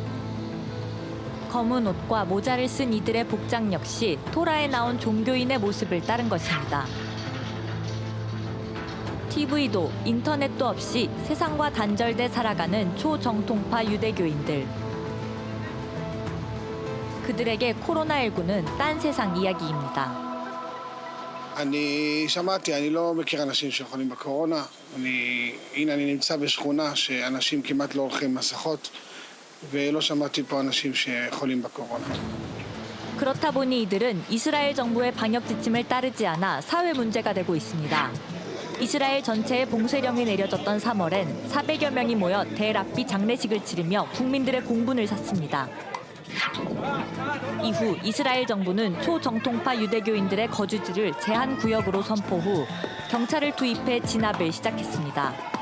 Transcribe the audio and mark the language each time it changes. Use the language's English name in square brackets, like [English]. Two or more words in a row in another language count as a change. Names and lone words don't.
[Korean] 검은 옷과 모자를 쓴 이들의 복장 역시 토라에 나온 종교인의 모습을 따른 것입니다. TV도 인터넷도 없이 세상과 단절돼 살아가는 초정통파 유대교인들. 그들에게 코로나19는 딴 세상 이야기입니다. [Hebrew] אני שמעתי, אני לא מכיר אנשים שחולים בקורונה. הנה אני נמצא בשכונה שאנשים כמעט לא הולכים מסכות, ולא שמעתי פה אנשים שחולים בקורונה. [Korean] 그렇다 보니 이들은 이스라엘 정부의 방역 지침을 따르지 않아 사회 문제가 되고 있습니다. 이스라엘 전체에 봉쇄령이 내려졌던 3월엔 400여 명이 모여 델-아비 장례식을 치르며 국민들의 공분을 샀습니다. 이후 이스라엘 정부는 초정통파 유대교인들의 거주지를 제한 구역으로 선포 후 경찰을 투입해 진압을 시작했습니다.